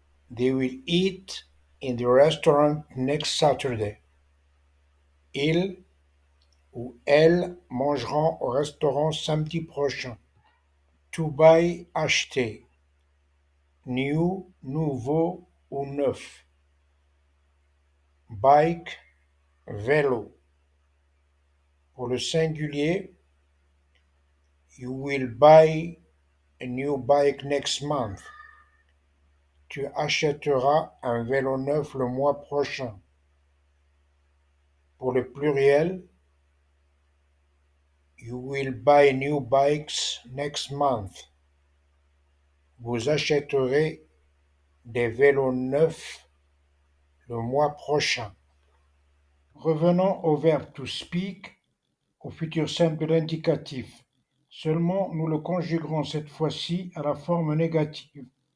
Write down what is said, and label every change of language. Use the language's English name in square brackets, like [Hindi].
[English] They will eat in the restaurant next Saturday. [French] Ils ou elles mangeront au restaurant samedi prochain. To buy, acheter. New, nouveau ou neuf. [English] Bike, vélo. [French] Pour le singulier, [English] you will buy a new bike next month. [French] Tu achèteras un vélo neuf le mois prochain. Pour le pluriel, [English] you will buy new bikes next month. [French] Vous achèterez des vélos neufs le mois prochain. Revenons au verbe to speak, au futur simple de l'indicatif. Seulement, nous le conjuguerons cette fois-ci à la forme négative.